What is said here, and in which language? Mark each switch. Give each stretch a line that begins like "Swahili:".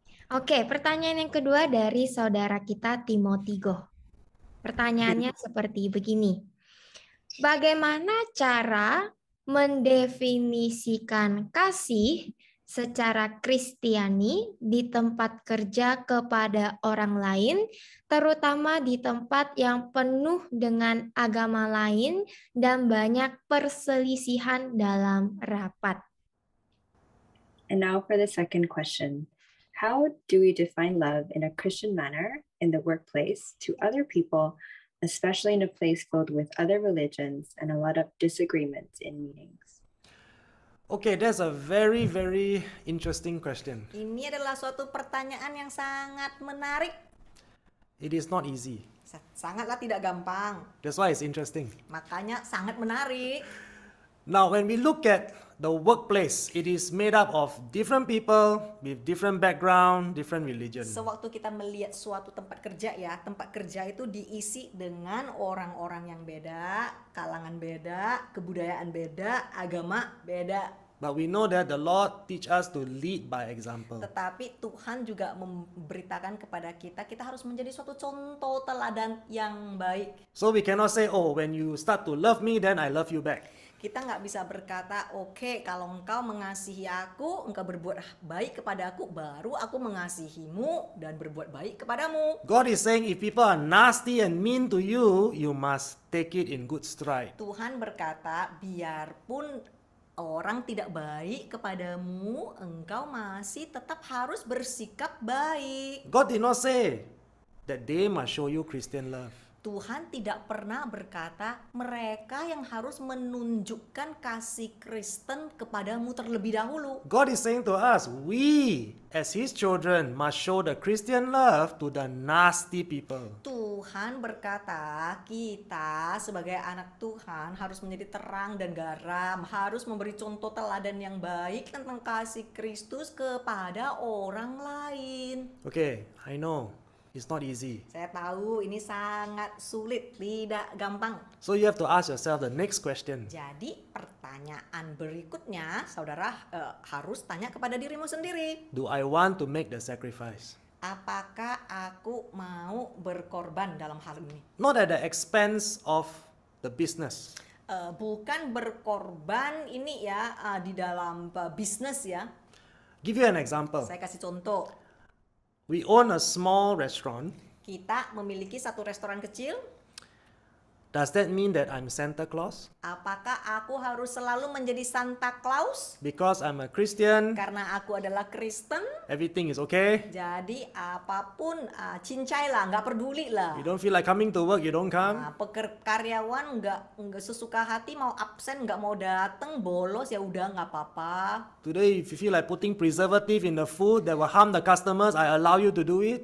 Indonesian: Oke, pertanyaan yang kedua dari saudara kita Timothy Goh. Pertanyaannya seperti begini. Bagaimana cara mendefinisikan kasih secara Kristiani di tempat kerja kepada orang lain, terutama di tempat yang penuh dengan agama lain dan banyak perselisihan dalam rapat?
English: And now for the second question. How do we define love in a Christian manner in the workplace to other people, especially in a place filled with other religions and a lot of disagreements in meetings? Okay, that's a very, very interesting question.
Indonesian: Ini adalah suatu pertanyaan yang sangat menarik.
English: It is not easy.
Indonesian: Sangatlah tidak gampang.
English: That's why it's interesting.
Indonesian: Makanya sangat menarik.
English: Now, when we look at the workplace, it is made up of different people with different background, different religion.
Indonesian: Sewaktu kita melihat suatu tempat kerja ya, tempat kerja itu diisi dengan orang-orang yang beda, kalangan beda, kebudayaan beda, agama beda.
English: But we know that the Lord teach us to lead by example.
Indonesian: Tetapi Tuhan juga memberitakan kepada kita, kita harus menjadi suatu contoh teladan yang baik.
English: So we cannot say, oh, when you start to love me, then I love you back.
Indonesian: Kita nggak bisa berkata, oke, kalau engkau mengasihi aku, engkau berbuat baik kepada aku, baru aku mengasihimu dan berbuat baik kepadamu.
English: God is saying if people are nasty and mean to you, you must take it in good stride.
Indonesian: Tuhan berkata, biarpun orang tidak baik kepadamu, engkau masih tetap harus bersikap baik.
English: God did not say that they must show you Christian love.
Indonesian: Tuhan tidak pernah berkata mereka yang harus menunjukkan kasih Kristen kepadamu terlebih dahulu.
English: God is saying to us, we as His children must show the Christian love to the nasty people.
Indonesian: Tuhan berkata kita sebagai anak Tuhan harus menjadi terang dan garam, harus memberi contoh teladan yang baik tentang kasih Kristus kepada orang lain.
English: Okay, I know. It's not easy.
Indonesian: Saya tahu ini sangat sulit, tidak gampang.
English: So you have to ask yourself the next question.
Indonesian: Jadi pertanyaan berikutnya, saudara harus tanya kepada dirimu sendiri.
English: Do I want to make the sacrifice?
Indonesian: Apakah aku mau berkorban dalam hal ini?
English: Not at the expense of the business.
Indonesian: Bukan berkorban ini ya di dalam bisnis ya.
English: Give you an example.
Indonesian: Saya kasih contoh.
English: We own a small restaurant.
Indonesian: Kita memiliki satu restoran kecil.
English: Does that mean that I'm Santa Claus?
Indonesian: Apakah aku harus selalu menjadi Santa Claus?
English: Because I'm a Christian,
Indonesian: Karena aku adalah Kristen,
English: everything is okay.
Indonesian: jadi apapun cincailah, nggak peduli lah.
English: You don't feel like coming to work, you don't come.
Indonesian: Karyawan nggak sesuka hati, mau absen, nggak mau datang, bolos ya udah nggak apa-apa.
English: Today, if you feel like putting preservative in the food that will harm the customers, I allow you to do it.